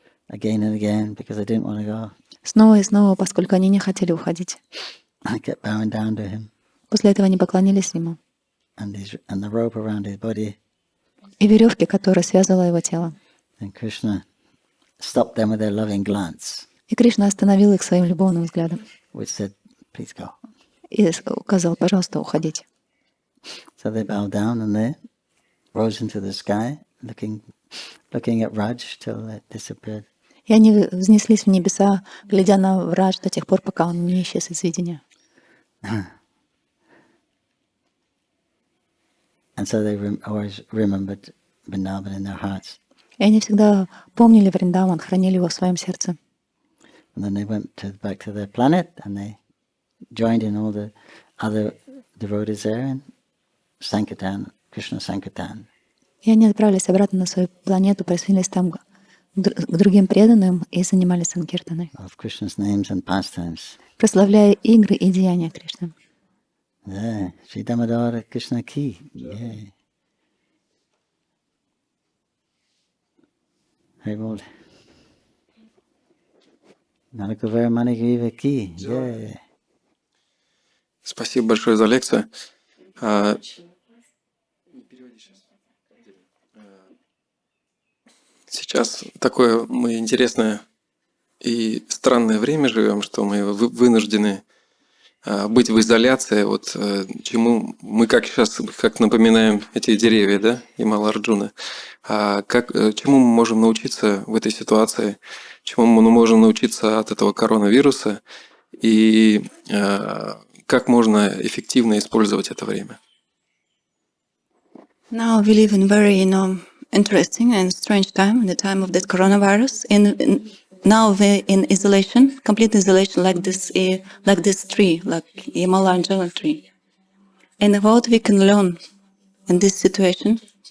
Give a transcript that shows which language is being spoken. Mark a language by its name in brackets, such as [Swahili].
[English] again and again because they didn't want to go. [Russian] снова и снова, поскольку они не хотели уходить. [English] I kept bowing down to him, [Russian] После этого они поклонились ему. [English] and the rope around his body. [Russian] И веревки, которая связывала его тело. [English] And Krishna stopped them with their loving glance, [Russian] И Кришна остановил их своим любовным взглядом [English] which said, "Please go." [Russian] и указал: пожалуйста, уходите. [English] So they bowed down and they rose into the sky, looking at Raj till it disappeared. [Russian] И они взнеслись в небеса, глядя на Врадж до тех пор, пока он не исчез из видения. [English] And so they always remembered Vrindavan in their hearts. [Russian] И они всегда помнили Вриндаван, хранили его в своем сердце. [English] And then they went back to their planet and they joined in all the other devotees there in Sankirtan, Krishna Sankirtan. [Russian] И они отправились обратно на свою планету, присоединились там к другим преданным и занимались санкиртаной, [English] Of Krishna's names and pastimes. [Russian] прославляя игры и деяния Кришны. [English] Yeah, Sri Damodara Krishna ki. Yeah. Hey, well. Nalakuvara Manigriva ki. Yeah. [Russian] Спасибо большое за лекцию. Сейчас такое мы интересное и странное время живем, что мы вынуждены быть в изоляции, вот чему мы как напоминаем эти деревья, да, Ямала-Арджуна. Чему мы можем научиться в этой ситуации, чему мы можем научиться от этого коронавируса и как можно эффективно использовать это время. [English] Now we live in very, interesting and strange time, the time of the coronavirus. Now we're in isolation, complete isolation, like this tree, like Himalayan tree. And what we can learn in this situation?